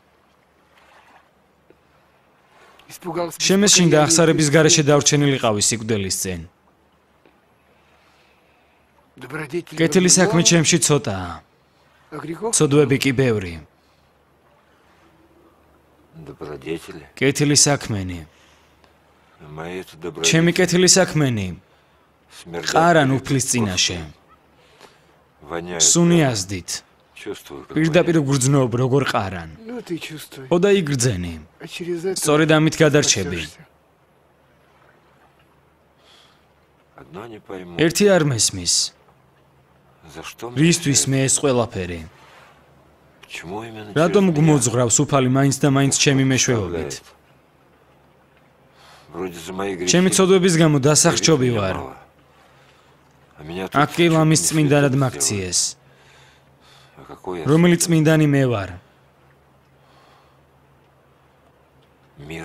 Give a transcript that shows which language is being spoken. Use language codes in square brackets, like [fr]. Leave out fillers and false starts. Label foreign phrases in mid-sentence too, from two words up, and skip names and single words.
[ka] შემეშინდა ახსარების გარეშე დავრჩენილიყავი სიკვდილის წინ. კეთილი საქმე ჩემში ცოტაა. ცოდვები კი ბევრი. [ru] Добродетели. [ka] კეთილი საქმენი. [ru] Мои это добродетели. [ka] ჩემი კეთილი საქმენი. [ru] Смердят. [ka] ყარან უფლის წინაშე. [ru] Воняют. [ka] სუნი აზდით. [ru] Чувствую, как [ka] პირდაპირ გრძნობ როგორ ყარან. ოდა იგრძენი. სწორედ ამით გადარჩები. [ru] одно не пойму. [ka] ერთი არ მესმის. [ru] За что мне [ka] რისთვის [ru] это? [ka] მე ეს ყველაფერი? [ru] Почему именно [ka] რატომ [ru] через меня? [ka] გმოძღრავს უფალი მაინც და მაინც ჩემი მეშვეობით? [ru] Вроде за мои грехи. [ka] ჩემი ცოდვების გამო დასახჭობი [ru] Меня [ka] ვარ. [ru] мало. А меня тут [ka] აქ კი [ru] чуть [ka] ლამის [ru] не [ka] წმინდანად [ru] святым [ka] მაქციეს. [ru] сделали. А какой я [ka] რომელი წმინდანი მე ვარ? [ru] мир?